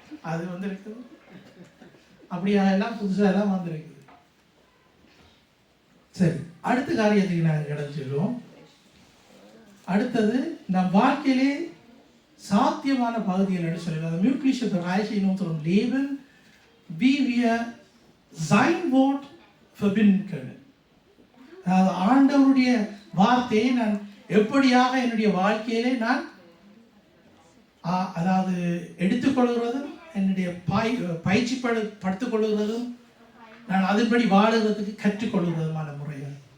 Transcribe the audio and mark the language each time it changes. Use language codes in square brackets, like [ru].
[ta] அது வந்திருக்குது. அப்படியா எல்லாம் புதுசாக எல்லாம் வந்திருக்குது. சரி, அடுத்த காரியத்துக்கு நாங்கள் கடந்து செல்வோம். அடுத்தது நம் வாழ்க்கையிலே சாத்தியமான பகுதிகள் என்று சொல்லுவாங்க. [de] mögliche Bereiche in unserem Leben, wie wir sein Wort verbinden können. [ta] அதாவது ஆண்டவருடைய வார்த்தையை நான் எப்படியாக என்னுடைய வாழ்க்கையிலே நான் அதாவது எடுத்துக்கொள்கிறதும் என்னுடைய பயிற்சிப்படுத்திக் கொள்கிறதும் நான் அதன்படி வாழுகிறதுக்கு கற்றுக்கொள்கிறதுமான முறைகள்.